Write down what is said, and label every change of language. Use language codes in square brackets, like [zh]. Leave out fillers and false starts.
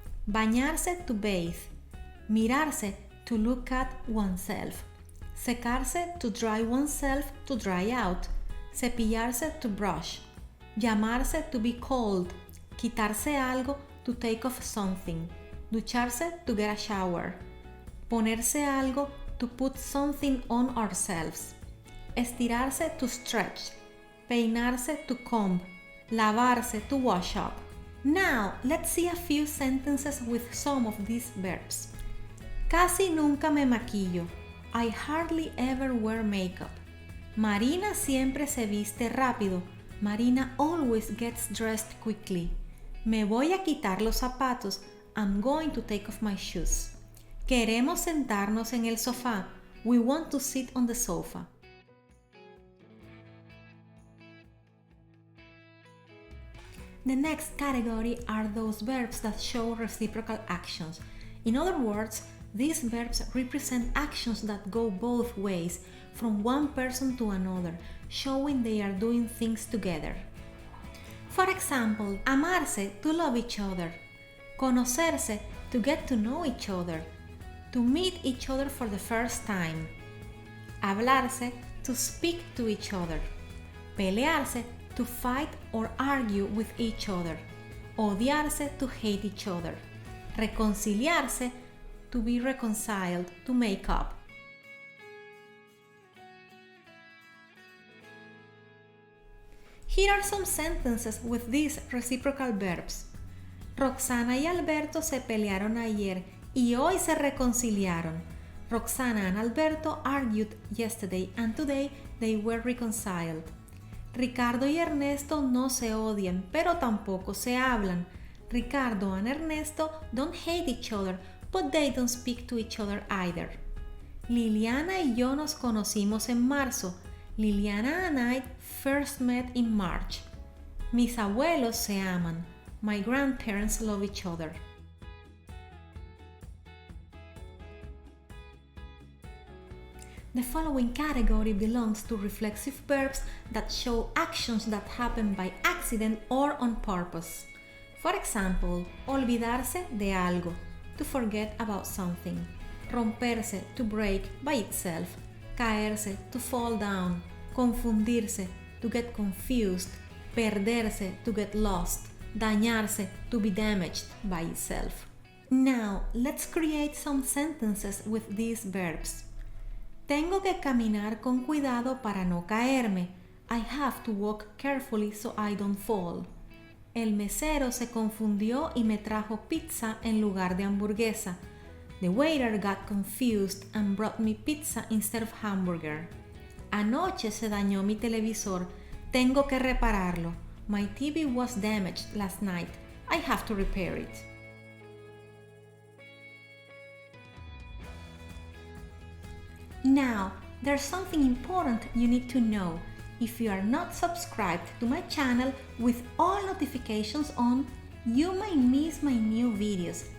[en] bañarse to bathe, mirarse to look at oneself, secarse to dry oneself to dry out, cepillarse to brush, llamarse to be called, quitarse algo to take off something, ducharse to get a shower, ponerse algo to put something on ourselves, estirarse to stretch, peinarse to comb, lavarse to wash up. Now, let's see a few sentences with some of these verbs. [es] Casi nunca me maquillo. [en] I hardly ever wear makeup. [es] Marina siempre se viste rápido. [en] Marina always gets dressed quickly. [es] Me voy a quitar los zapatos. [en] I'm going to take off my shoes. [es] Queremos sentarnos en el sofá. [en] We want to sit on the sofa. The next category are those verbs that show reciprocal actions. In other words, these verbs represent actions that go both ways, from one person to another, showing they are doing things together. For example, amarse, to love each other, conocerse, to get to know each other, to meet each other for the first time, hablarse, to speak to each other, pelearse, to fight or argue with each other, odiarse, to hate each other, reconciliarse, to be reconciled, to make up. Here are some sentences with these reciprocal verbs. [es] Roxana y Alberto se pelearon ayer y hoy se reconciliaron. [en] Roxana and Alberto argued yesterday and today they were reconciled. [es] Ricardo y Ernesto no se odian, pero tampoco se hablan. [en] Ricardo and Ernesto don't hate each other, but they don't speak to each other either. [es] Liliana y yo nos conocimos en marzo. [en] Liliana and I first met in March. [es] Mis abuelos se aman. [en] My grandparents love each other. The following category belongs to reflexive verbs that show actions that happen by accident or on purpose. For example, olvidarse de algo, to forget about something. Romperse, to break by itself. Caerse, to fall down. Confundirse, to get confused. Perderse, to get lost. Dañarse, to be damaged by itself. Now, let's create some sentences with these verbs. [es] Tengo que caminar con cuidado para no caerme. [en] I have to walk carefully so I don't fall. [es] El mesero se confundió y me trajo pizza en lugar de hamburguesa. [en] The waiter got confused and brought me pizza instead of hamburger. [es] Anoche se dañó mi televisor. Tengo que repararlo. [en] My TV was damaged last night. I have to repair it. Now, there's something important you need to know. If you are not subscribed to my channel with all notifications on, you might miss my new videos.